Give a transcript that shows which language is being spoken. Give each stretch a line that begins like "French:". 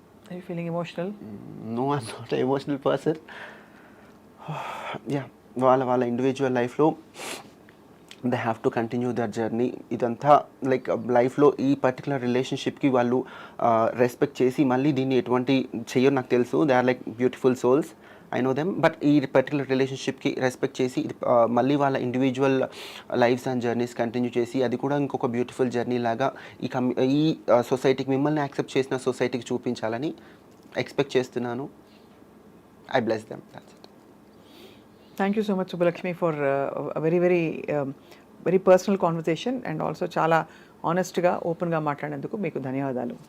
English: are you feeling emotional? No, I'm not an emotional person. Yeah,
Telugu: వాళ్ళ individual లైఫ్లో
English: They have to continue their journey.
Telugu: ఇదంతా like లైఫ్లో ఈ particular రిలేషన్షిప్కి వాళ్ళు respect చేసి మళ్ళీ దీన్ని ఎటువంటి చెయ్యరు నాకు తెలుసు.
English: They are like beautiful souls, I know them.
Telugu: But ఈ పర్టికులర్ రిలేషన్షిప్కి రెస్పెక్ట్ చేసి మళ్ళీ వాళ్ళ individual lifes and journeys continue చేసి అది కూడా ఇంకొక బ్యూటిఫుల్ జర్నీ లాగా ఈ సొసైటీకి, మిమ్మల్ని యాక్సెప్ట్ చేసిన సొసైటీకి చూపించాలని ఎక్స్పెక్ట్ చేస్తున్నాను.
English: I bless them. That's it. Thank you so much, Subbalakshmi, for a very, very, very personal conversation, and also
Telugu: చాలా ఆనెస్ట్గా, ఓపెన్గా మాట్లాడినందుకు మీకు ధన్యవాదాలు.